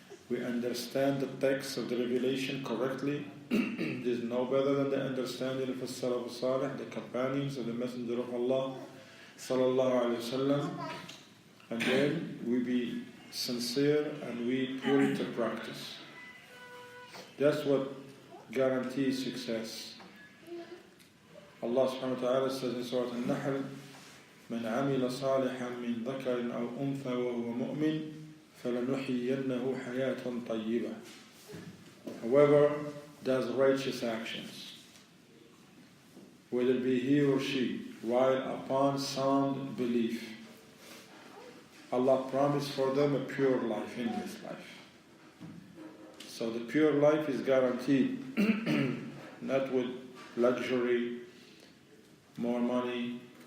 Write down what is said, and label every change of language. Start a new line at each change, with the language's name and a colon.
English: We understand the text of the revelation correctly. There's no better than the understanding of the Salaf al-Salih, the companions of the Messenger of Allah sallallahu alaihi wasallam. And then we be sincere and we put into practice. That's what guarantees success. Allah subhanahu wa ta'ala says in Surah Al-Nahl,
Arabic: من عمل صالحا من ذكر أو أنثى وهو مؤمن فَلَنُحْيِيَنَّهُ حَيَاةً طَيِّبَةً.
English: Whoever does righteous actions, whether it be he or she, while upon sound belief, Allah promised for them a pure life in this life. So the pure life is guaranteed, not with luxury, more money.